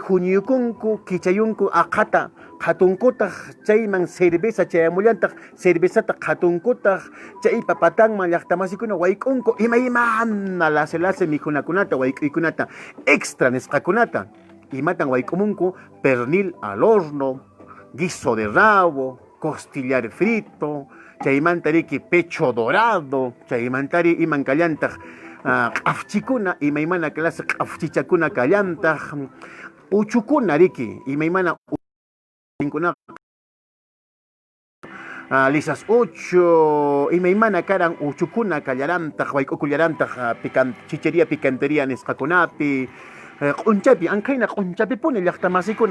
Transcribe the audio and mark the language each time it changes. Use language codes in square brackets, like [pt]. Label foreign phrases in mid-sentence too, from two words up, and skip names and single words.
[qu] huñuyukunku kichayunku aqhata qhatunkutaq chayman cerveza chayamullantaq cervezata qhatunkutaq chay papatanman llaqtamasikuna wayk'unku imaymana lasi mikhunakunata wayk'uykunata extra nisqakunata imatan wayk'umunku [es] pernil al horno guiso de rabo costillar frito [qu] chaymanta riki [es] pecho dorado [qu] chaymantari iman kallantaq q'afchikuna imaymana clase q'afchichakuna kallantaq uchukuna riki imaymana lisas ocho imaymana karan uchukuna kallarantaq wayk'ukullarantaq [es] chichería picantería [qu] nisqakunapi q'unchapi ankhayna q'unchapipuni llaqtamasiykuna